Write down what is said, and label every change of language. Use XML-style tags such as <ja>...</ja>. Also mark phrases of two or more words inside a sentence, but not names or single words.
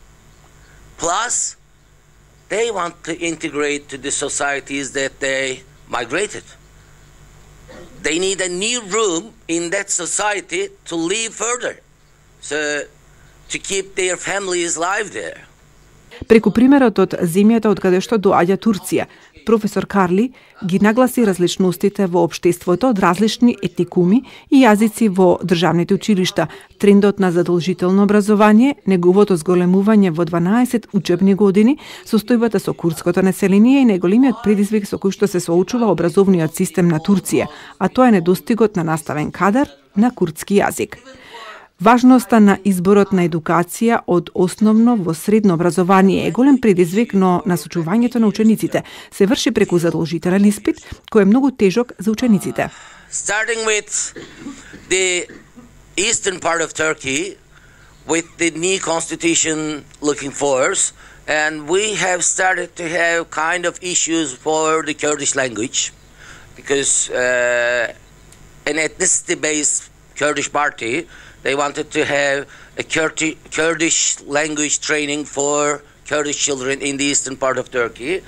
<en>Plus, they want to integrate to the societies that they migrated. They need a new room in that society to live further. So to keep their families alive there.</en> <mk>Преку примерот од земјата од каде што доаѓа Турција, професор Карли ги нагласи различностите во општеството од различни етникуми и јазици во државните училишта, трендот на задолжително образование, неговото зголемување во 12 учебни години, состојбата со курдското население и најголемиот предизвик со кој што се соочува образовниот систем на Турција, а тоа е недостигот на наставен кадар на курдски јазик. Важноста на изборот на едукација од основно во средно образование е голем предизвик, но насочувањето на учениците се врши преку задолжителен испит, кој е многу тежок за учениците.</mk> <en>Starting with the eastern part of Turkey, with the new constitution looking for us, and we have started to have kind of issues for the Kurdish language, because an ethnicity-based Kurdish party, they wanted to have a Kurdish language training for Kurdish children in the eastern part of Turkey.</en>